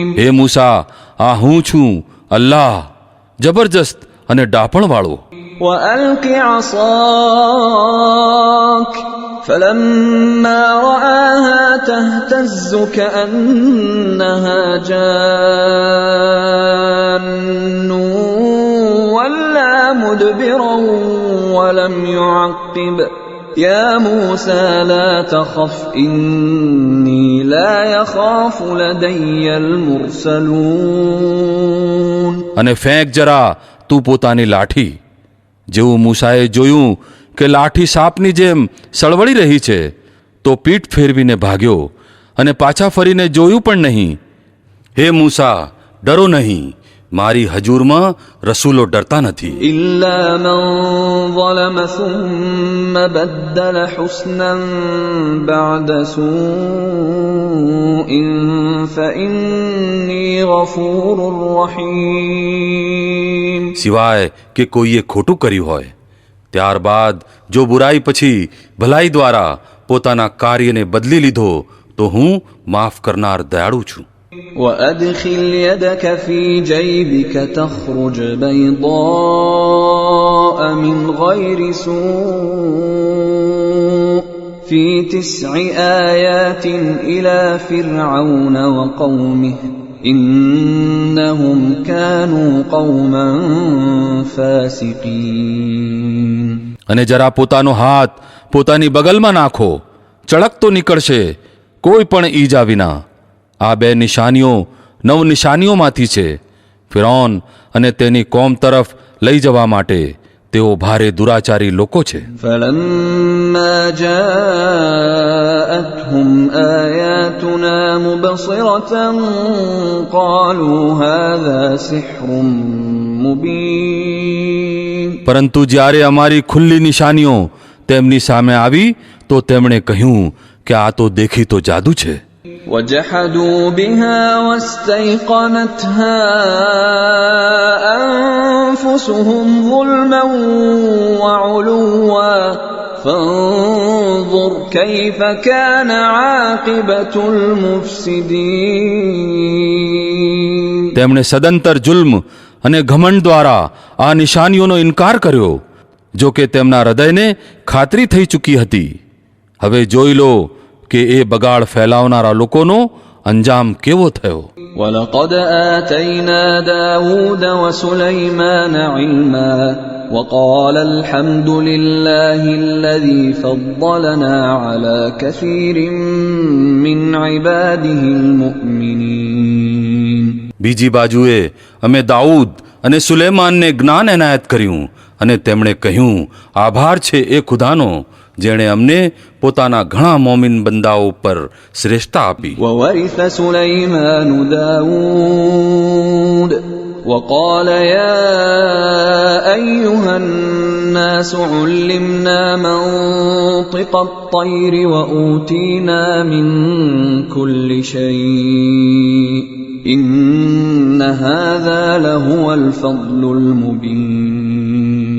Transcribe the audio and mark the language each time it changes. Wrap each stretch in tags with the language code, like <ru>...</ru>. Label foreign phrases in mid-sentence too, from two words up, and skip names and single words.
<gu>હે મૂસા, આ હું છું અલ્લાહ જબરજસ્ત અને ડાપણવાળો.</gu> <ar>وألق عصاك فلما رآها تهتز كأنها جان ولا مدبرا ولم يعقب يا موسى لا تخف إني لا يخاف لدي المرسلون.</ar> <gu>અને ફેંક જરા તું પોતાની લાઠી. જેવું મૂસાએ જોયું કે લાઠી સાપની જેમ સળવળી રહી છે તો પીઠ ફેરવીને ભાગ્યો અને પાછા ફરીને જોયું પણ નહીં. હે મૂસા, ડરો નહીં, મારી હજૂરમાં રસૂલો ડરતા નથી.</gu> <ar>إلا من ظلم ثم بدل حسنا بعد سوء فإني غفور رحيم.</ar> <gu>સિવાય કે કોઈએ ખોટું કર્યું હોય, ત્યારબાદ જો બુરાઈ પછી ભલાઈ દ્વારા પોતાના કાર્યને બદલી લીધો તો હું માફ કરનાર દયાળુ છું.</gu> <ar>وأدخل يدك في جيبك تخرج بيضاء من غير سوء في 9 آيات إلى فرعون وقومه إنهم كانوا قوما فاسقين.</ar> <gu>અને જરા પોતાનો હાથ પોતાની બગલમાં નાખો, ચળકતો નીકળશે કોઈ પણ ઈજા વિના. આ 2 નિશાનીઓ 9 નિશાનીઓમાંથી છે. ફિરૌન અને તેની કોમ તરફ લઈ જવા માટે તેઓ ભારે દુરાચારી લોકો છે.</gu> <ar>فلما جاءتهم آياتنا مبصرة قالوا هذا سحر مبين.</ar> <gu>પરંતુ જ્યારે અમારી ખુલ્લી નિશાનીઓ તેમની સામે આવી તો તેમણે કહ્યું કે આ તો દેખીતો જાદુ છે.</gu> <ar>وجحدوا بها واستيقنتها أنفسهم ظلما وعلوا فانظر كيف كان عاقبة المفسدين.</ar> <gu>તેમણે સદંતર જુલ્મ અને ઘમંડ દ્વારા આ નિશાનીઓનો ઇનકાર કર્યો, જો કે તેમના હૃદયને ખાતરી થઈ ચૂકી હતી. હવે જોઈ લો કે એ બગાડ ફેલાવનારા લોકોનો અંજામ કેવો થયો.</gu> <ar>ولقد آتينا داود وسليمان علما وقال الحمد لله الذي فضلنا على كثير من عباده المؤمنين.</ar> <gu>બીજી બાજુએ અમે દાઉદ અને સુલેમાનને જ્ઞાન એનાયત કર્યું અને તેમણે કહ્યું, આભાર છે એ ખુદાનો જેણે અમને પોતાના ઘણા મોમિન બંદાઓ પર શ્રેષ્ઠતા આપી.</gu> <ar>وورث سليمان داود وقال يا أيها الناس علمنا منطق الطير وأوتينا من كل شيء إن هذا لهو الفضل المبين.</ar>